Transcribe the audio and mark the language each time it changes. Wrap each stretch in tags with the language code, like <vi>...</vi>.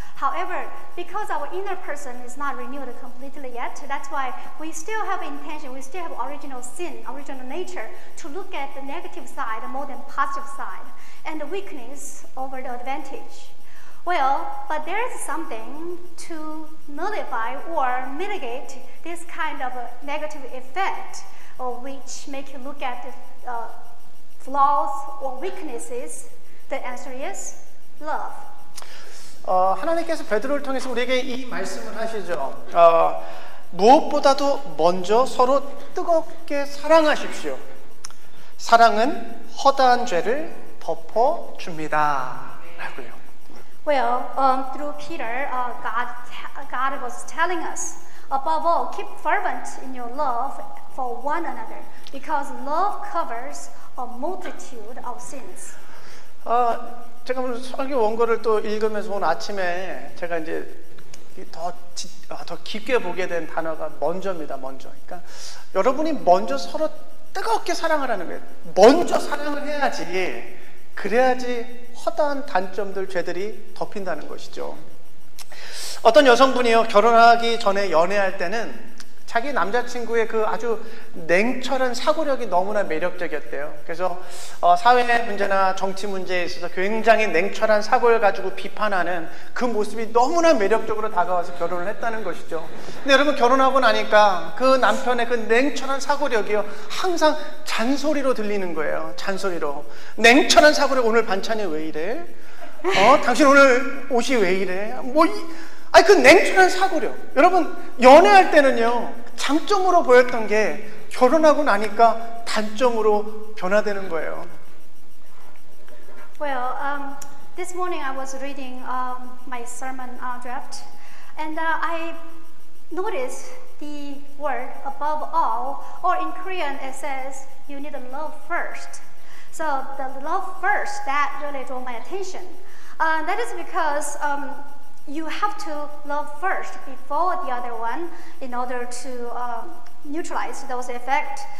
<en>However, because our inner person is not renewed completely yet, that's why we still have intention, we still have original sin, original nature to look at the negative side more than positive side, and the weakness over the advantage. Well, but there is something to nullify or mitigate this kind of a negative effect, which make you look at the flaws or weaknesses. The answer is love.</en> <ko>하나님께서 베드로를 통해서 우리에게 이 말씀을 하시죠. 무엇보다도 먼저 서로 뜨겁게 사랑하십시오. 사랑은 허다한 죄를 덮어줍니다. 라고요.</ko> <en>Well, through Peter, God was telling us, above all, keep fervent in your love for one another, because love covers a multitude of sins.</en> <ko>제가 오늘 설교 원고를 또 읽으면서 오늘 아침에 제가 이제 더 깊게 보게 된 단어가 먼저입니다. 먼저. 그러니까 여러분이 먼저 서로 뜨겁게 사랑하라는 거예요. 먼저 사랑을 해야지. 그래야지 허다한 단점들, 죄들이 덮인다는 것이죠. 어떤 여성분이요, 결혼하기 전에 연애할 때는 자기 남자친구의 그 아주 냉철한 사고력이 너무나 매력적이었대요. 그래서 사회 문제나 정치 문제에 있어서 굉장히 냉철한 사고를 가지고 비판하는 그 모습이 너무나 매력적으로 다가와서 결혼을 했다는 것이죠. 근데 여러분, 결혼하고 나니까 그 남편의 그 냉철한 사고력이요, 항상 잔소리로 들리는 거예요. 잔소리로. 냉철한 사고력, 오늘 반찬이 왜 이래? 당신 오늘 옷이 왜 이래? 그 냉철한 사고력. 여러분, 연애할 때는요, 장점으로 보였던 게 결혼하고 나니까 단점으로 변화되는 거예요.</ko> <en>Well, this morning I was reading my sermon draft, and I noticed the word above all, or in Korean it says you need to love first. So the love first, that really drew my attention. That is because you have to love first before the other one in order to neutralize those effects.</en>